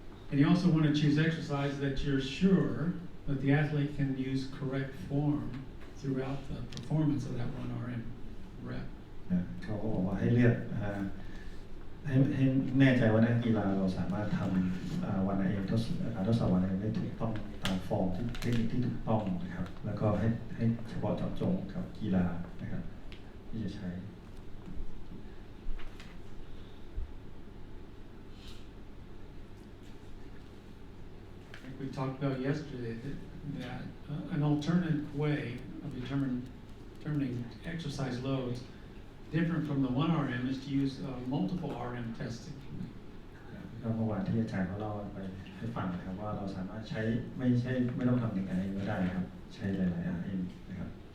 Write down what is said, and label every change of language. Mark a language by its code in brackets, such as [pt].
[en] And you also want to choose exercises that you're sure that the athlete can use correct form throughout the performance of that 1 RM rep. [th] เขาก็บอกว่าให้เลือกให้แน่ใจว่านักกีฬาเราสามารถทำวันRMทดสอบวันRMได้ถูกต้องตามฟอร์มที่เทคนิคที่ถูกต้องนะครับแล้วก็ให้เฉพาะเจาะจงกับกีฬานะครับที่จะใช้ [en] talked about yesterday, that an alternate way of determining exercise loads, different from the 1 RM, is to use multiple RM testing. [th] ก็เมื่อวานที่อาจารย์เขาเล่าไปให้ฟังนะครับว่าเราสามารถใช้ไม่ต้องทำหนึ่ง RM ก็ได้ครับใช้หลายๆ RM นะครับ